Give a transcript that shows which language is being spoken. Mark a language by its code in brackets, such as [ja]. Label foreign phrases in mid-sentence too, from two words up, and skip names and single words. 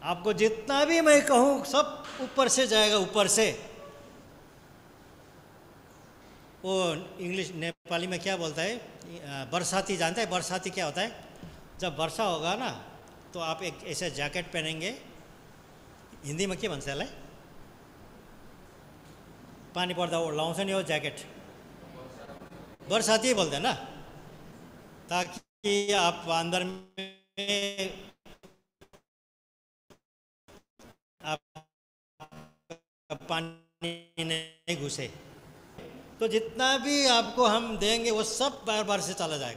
[hi] आपको जितना भी मैं कहूँ सब ऊपर से जाएगा, ऊपर से। वो इंग्लिश नेपाली में क्या बोलता है, बरसाती, जानते हैं बरसाती क्या होता है? जब वर्षा होगा ना तो आप एक ऐसे जैकेट पहनेंगे, हिंदी में [ne] के भन्छ यसलाई? पानी पर्दा लाउँछ नि हो ज्याकेट, बरसाती बोल्दैन ना, [hi] ताकि आप अंदर में आप पानी नहीं घुसे। तो जितना भी आपको हम देंगे वो सब बार बार से चला जाएगा।